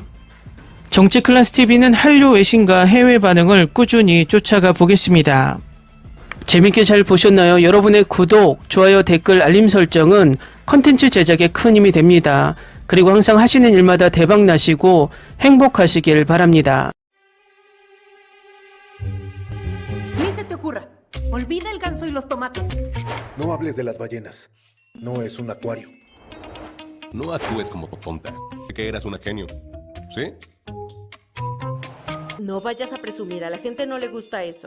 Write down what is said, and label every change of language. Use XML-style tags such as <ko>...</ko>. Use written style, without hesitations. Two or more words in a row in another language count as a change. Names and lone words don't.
<ko>정치클래스TV는 한류 외신과 해외 반응을 꾸준히 쫓아가 보겠습니다. 재밌게 잘 보셨나요? 여러분의 구독, 좋아요, 댓글, 알림 설정은 컨텐츠 제작에 큰 힘이 됩니다. 그리고 항상 하시는 일마다 대박 나시고 행복하시길 바랍니다.</ko> <es>Ni se te ocurra. Olvida el ganso y los tomates. No hables de las ballenas. No es un acuario. No actúes como tonta. Que eras una genio. ¿Sí? No vayas a presumir, a la gente no le gusta eso.</es>